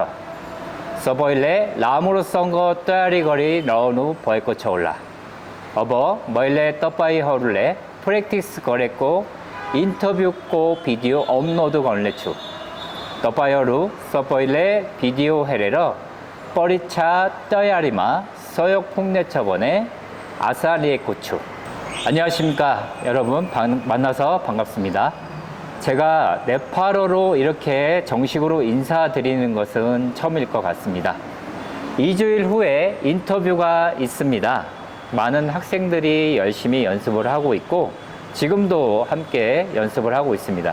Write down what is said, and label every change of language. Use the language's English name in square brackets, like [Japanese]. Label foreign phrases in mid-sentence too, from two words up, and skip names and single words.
[Nepali] सबैले राम्रोसँग तयारी गरी रहनु भएको छ होला। अब मैले तपाईहरुले प्र्याक्टिस गरेको इन्टरभ्यूको भिडियो अपलोड गर्नेछु। तपाईहरु सबैले भिडियो हेरेर परीक्षा तयारीमा सहयोग पुग्नेछ भने आशा राखेको छु. [Korean] 안녕하십니까 여러분, 만나서 반갑습니다. 제가 네팔어로 이렇게 정식으로 인사드리는 것은 처음일 것 같습니다. 2주일 후에 인터뷰가 있습니다. 많은 학생들이 열심히 연습을 하고 있고 지금도 함께 연습을 하고 있습니다.